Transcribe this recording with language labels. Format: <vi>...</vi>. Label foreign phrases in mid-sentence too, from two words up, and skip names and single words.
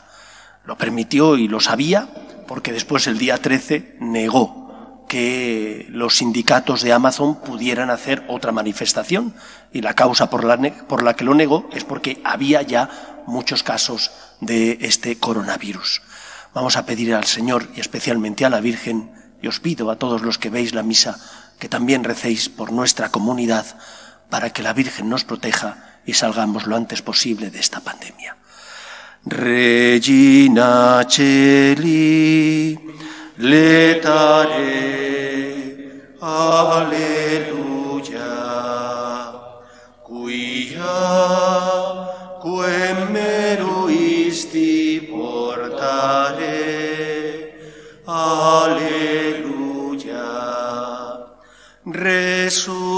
<es>Lo permitió y lo sabía porque después el día 13 negó que los sindicatos de Amazon pudieran hacer otra manifestación y la causa por la que lo negó es porque había ya muchos casos de este coronavirus. Vamos a pedir al Señor y especialmente a la Virgen, y os pido a todos los que veis la misa que también recéis por nuestra comunidad para que la Virgen nos proteja y salgamos lo antes posible de esta pandemia.</es> <la>Regina Celi, letare, alleluia, quia quem meruisti portare, alleluia, resurrectio</la>